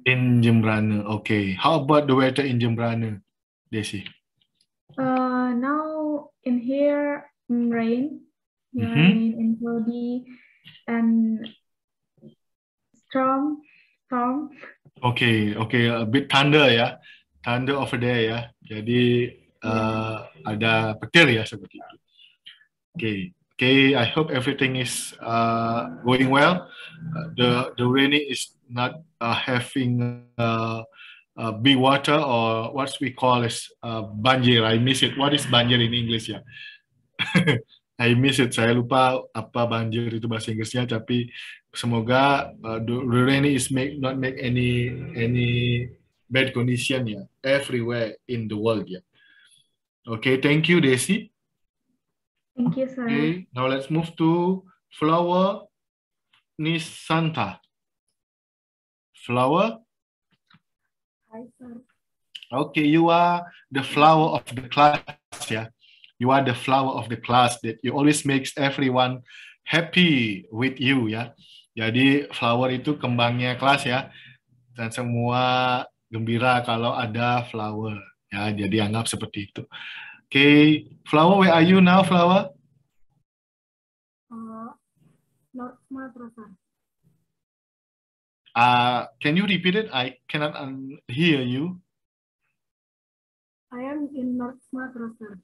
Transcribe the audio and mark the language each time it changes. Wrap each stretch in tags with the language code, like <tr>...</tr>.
<en>In Jembrana, okay. How about the weather in Jembrana, Desi? Now in here, rain. Rain and cloudy and storm. Okay, a bit thunder ya. Thunder over there ya.</en> <id>Jadi ada petir ya seperti itu.</id> <en>Okay, I hope everything is going well. The raining is not having big water or what we call as banjir. I miss it. What is banjir in English ya? I miss it.</en> <id>Saya lupa apa banjir itu bahasa Inggrisnya. Tapi semoga</id> <en>the raining is not make any bad condition ya everywhere in the world ya. Okay, thank you, Desi. Thank you, sir. Okay, now let's move to Flower Nisanta. Flower? Hi, sir. Okay, you are the flower of the class, yeah. You are the flower of the class that you always makes everyone happy with you, ya.</en> <id>Jadi flower itu kembangnya kelas ya. Dan semua gembira kalau ada flower, ya. Jadi anggap seperti itu.</id> <en>Okay, Flower, where are you now, Flower? North Sumatra, sir. Can you repeat it? I cannot hear you. I am in North Sumatra, sir.</en>